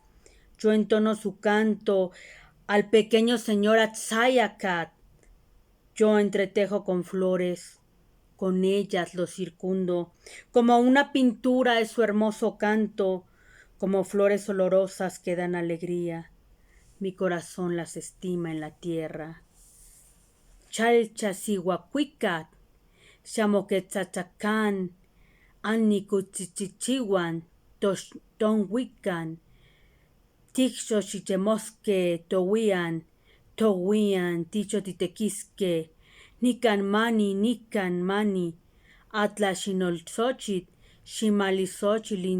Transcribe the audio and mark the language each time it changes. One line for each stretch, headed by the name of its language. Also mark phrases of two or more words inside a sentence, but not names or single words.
Spanish: Yo entono su canto al pequeño señor Atzayacat. Yo entretejo con flores, con ellas lo circundo, como una pintura es su hermoso canto, como flores olorosas que dan alegría. Mi corazón las estima en la tierra.
Classical Nahuatl: Chalchasihuacuicat, Xamoquetzatzacán, Annicuchichichihuan, Tonhuican, Tixochichemosque, Tohuian, Tichotitequisque, Nican mani, Atlaxinolxochit, Ximalizochilin